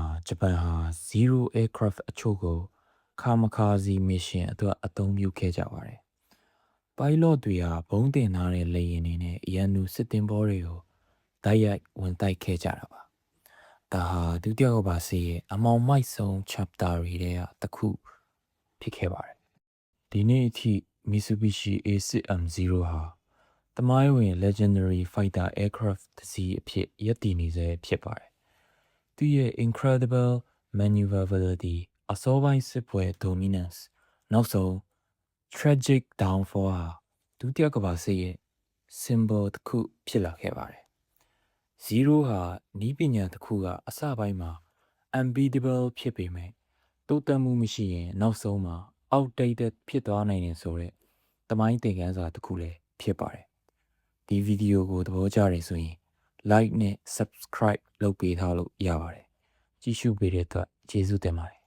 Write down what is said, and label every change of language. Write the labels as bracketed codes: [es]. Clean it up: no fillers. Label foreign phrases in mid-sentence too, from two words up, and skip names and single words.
[my] ဂျပန်ဟာ [en] zero aircraft [my] အချို့ကိုခါမခါစီ mission အတွက်အသုံးပြုခဲ့ကြပါတယ်။ pilot တွေဟာဘုံတင်ထားတဲ့လေယာဉ်တွေနဲ့ရန်သူစစ်သင်္ဘောတွေကိုတိုက်ရိုက်ဝင်တိုက် ခဲ့ကြတာပါဒါဟာဒုတိယကမ္ဘာစစ်ရဲ့အမောင်မိုက်ဆုံး chapter တွေထဲကတစ်ခုဖြစ်ခဲ့ပါတယ်ဒီနေ့အထိ Mitsubishi A6M0 ဟာတမို င်းဝင် [en] legendary fighter aircraft [my] တစ်စီးအဖြစ်ရပ်တည်နေဆဲဖြစ်ပါတယ်သူရဲ့ [en] incredible maneuverability [my] အစောပိုင်းစစ်ပွဲ dominance နောက်ဆုံး tragic downfall ဟာဒုတိယကမ္ဘာစစ်ရဲ့ symbol တစ်ခုဖြစ်လာခဲ့ပါတယ်0ဟာနီးပညာတစ်ခုကအစပိုင်းမှာ unbeatable ဖြစ်ပေမဲ့တိုးတက်မှုမရှိရင်နောက်ဆုံးမှာ outdated ဖြစ်သွားနိုင်တယ်ဆိုတော့တမိုင်းသင်ခန်းစာတစ်ခုလည်းဖြစ်ပါတယ်ဒီဗီဒီယိုကိုသဘောကျတယ်ဆိုရင် like နဲ့ subscribe လုပ်ပေးထားလို့ရပါတယ်ကြည့်ရှုပေးတဲ့အတွက်ကျေးဇူးတင်ပါတယ်